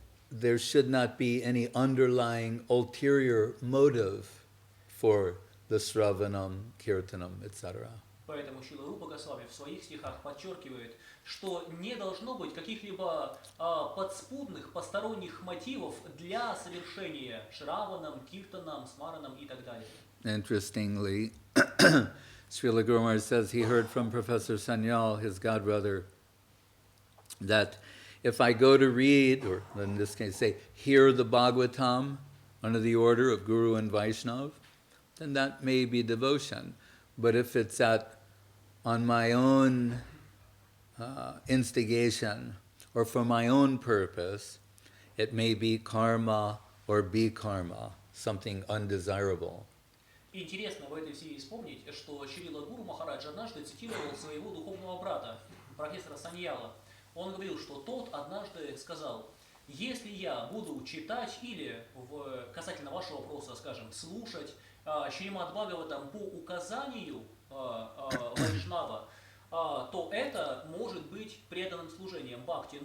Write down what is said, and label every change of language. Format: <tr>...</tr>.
<en>There should not be any underlying ulterior motive for the Sravanam, Kirtanam, etc.</en> <ru>Поэтому Шрила Рупа Госвами в своих стихах подчеркивает, что не должно быть каких-либо подспудных, посторонних мотивов для совершения Шраванам, Киртанам, Смаранам и так далее.</ru> <en>Interestingly, Srila Guru Maharaj says he heard from Professor Sanyal, his godbrother, that if I go to read, or in this case say, hear the Bhagavatam under the order of Guru and Vaishnav, then that may be devotion. But if it's on my own instigation or for my own purpose, it may be karma or be karma, something undesirable.</en> <ru>Интересно в этой связи вспомнить, что Шрила Гуру Махарадж однажды цитировал своего духовного брата, профессора Саньяла. Он говорил, что тот однажды сказал, если я буду читать или, касательно вашего вопроса, скажем, слушать Шримад Бхагаватам по указанию Вайшнава, то это может быть преданным служением бхакти.</ru>